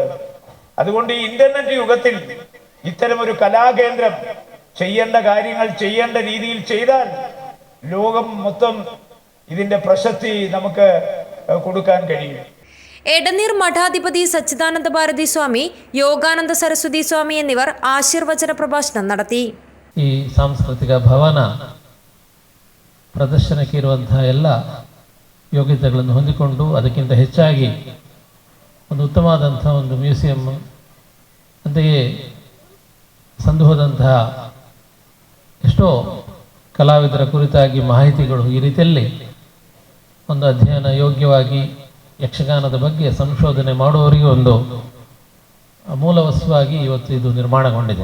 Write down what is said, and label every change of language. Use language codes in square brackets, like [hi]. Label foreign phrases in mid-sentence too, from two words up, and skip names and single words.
[ml] അതുകൊണ്ട് ഈ ഇന്റർനെറ്റ് യുഗത്തിൽ ഇത്തരമൊരു കലാകേന്ദ്രം ചെയ്യേണ്ട കാര്യങ്ങൾ ചെയ്യേണ്ട രീതിയിൽ ചെയ്താൽ ലോകം മൊത്തം ഇതിന്റെ പ്രശസ്തി നമുക്ക് കൊടുക്കാൻ കഴിയും. എടനീർ മഠാധിപതി സച്ചിദാനന്ദ ഭാരതി സ്വാമി, യോഗാനന്ദ സരസ്വതി സ്വാമി എന്നിവർ [kn] ಆಶೀರ್ವಚನ ಪ್ರಭಾಷಣ [ml] നടത്തി. [kn] ಈ ಸಾಂಸ್ಕೃತಿಕ ಭವನ ಪ್ರದರ್ಶನಕ್ಕೆ ಇರುವಂತಹ ಎಲ್ಲ ಯೋಗ್ಯತೆಗಳನ್ನು ಹೊಂದಿಕೊಂಡು ಅದಕ್ಕಿಂತ ಹೆಚ್ಚಾಗಿ ಒಂದು ಉತ್ತಮವಾದಂತಹ ಒಂದು ಮ್ಯೂಸಿಯಂ, ಅಂತೆಯೇ ಸಂದು ಹೋದಂತಹ ಎಷ್ಟೋ ಕಲಾವಿದರ ಕುರಿತಾಗಿ ಮಾಹಿತಿಗಳು ಈ ರೀತಿಯಲ್ಲಿ ಒಂದು ಅಧ್ಯಯನ ಯೋಗ್ಯವಾಗಿ ಯಕ್ಷಗಾನದ ಬಗ್ಗೆ ಸಂಶೋಧನೆ ಮಾಡುವವರಿಗೆ ಒಂದು ಮೂಲವಸ್ತುವಾಗಿ ಇವತ್ತು ಇದು ನಿರ್ಮಾಣಗೊಂಡಿದೆ.